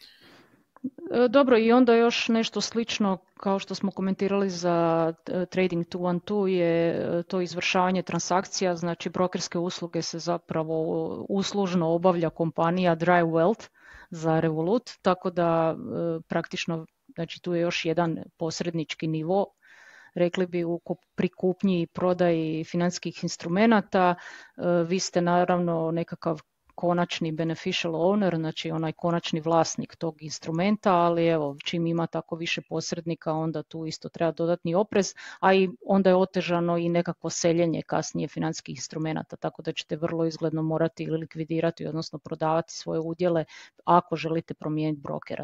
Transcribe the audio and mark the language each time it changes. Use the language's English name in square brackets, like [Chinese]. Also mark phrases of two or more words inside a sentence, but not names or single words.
[Croatian] Dobro, i onda još nešto slično kao što smo komentirali za Trading 212 je to izvršavanje transakcija, znači brokerske usluge se zapravo uslužno obavlja kompanija Dry Wealth za Revolut, tako da praktično, znači tu je još jedan posrednički nivo, rekli bi pri kupnji i prodaji financijskih instrumenata. Vi ste naravno nekakav konačni [English] beneficial owner, [Croatian] znači onaj konačni vlasnik tog instrumenta, ali evo, čim ima tako više posrednika, onda tu isto treba dodatni oprez, a i onda je otežano i nekakvo seljenje kasnije financijskih instrumenata, tako da ćete vrlo izgledno morati ili likvidirati, odnosno prodavati svoje udjele ako želite promijeniti brokera.